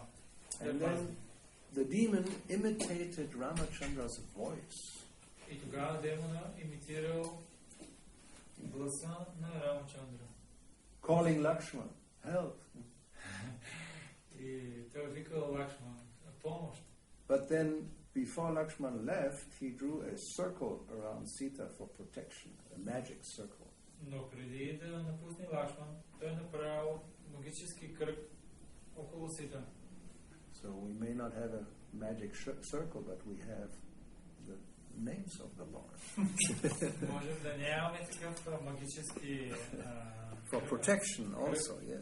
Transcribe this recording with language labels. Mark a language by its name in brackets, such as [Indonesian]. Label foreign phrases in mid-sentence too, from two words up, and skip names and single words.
[English] And then the demon imitated Ramachandra's voice. [Bulgarian] И тогава демона имитирал гласа на Рамачандра. [English] Calling Lakshman, help. [Bulgarian] И той викал Лакшман, помощ. [English] But then, before Lakshman left, he drew a circle around Sita for protection, a magic circle. [Bulgarian] Но преди да напусне Лакшман, той направил магически кръг около Сита. [English] So we may not have a magic circle, but we have the names of the Lord. [Bulgarian] Можем да нямаме такъв магически [English] For protection also, yes.